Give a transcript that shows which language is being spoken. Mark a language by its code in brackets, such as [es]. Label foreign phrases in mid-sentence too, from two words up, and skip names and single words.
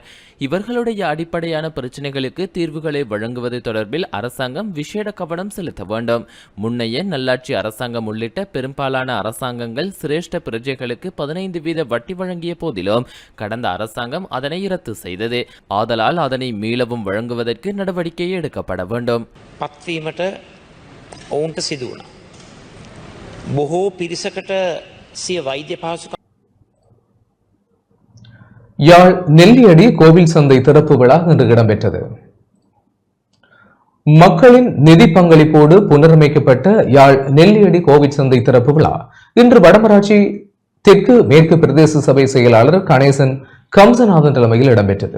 [ta] இவர்களுடைய அடிப்படையான பிரச்சினைகளுக்கு தீர்வுகளை வழங்குவது தொடர்பில் அரசாங்கம் விசேட கவனம் செலுத்த வேண்டும். முன்னைய நல்லாட்சி அரசாங்கம் உள்ளிட்ட பெரும்பாலான அரசாங்கங்கள் சிரேஷ்ட பிரஜைகளுக்கு 15% வட்டி வழங்கிய போதிலும் கடந்த அரசாங்கம் அதனை ரத்து செய்தது. ஆதலால் அதனை மீளவும் வழங்குவதற்கு நடவடிக்கை எடுக்கப்பட வேண்டும். [si] පත්වීමට ඔවුන්ට සිදු වුණා. බොහෝ පිරිසකට සිය වෛද්‍ය පහසුකම් [ta] யாழ் நெல்லியடி கோவில் சந்தை திறப்பு விழா இன்று இடம்பெற்றது. மக்களின் நிதி பங்களிப்போடு புனரமைக்கப்பட்ட யாழ் நெல்லியடி கோவில் சந்தை திறப்பு விழா இன்று வடமராட்சி தெற்கு மேற்கு பிரதேச சபை செயலாளர் கணேசன் கம்சநாதன் தலைமையில் இடம்பெற்றது.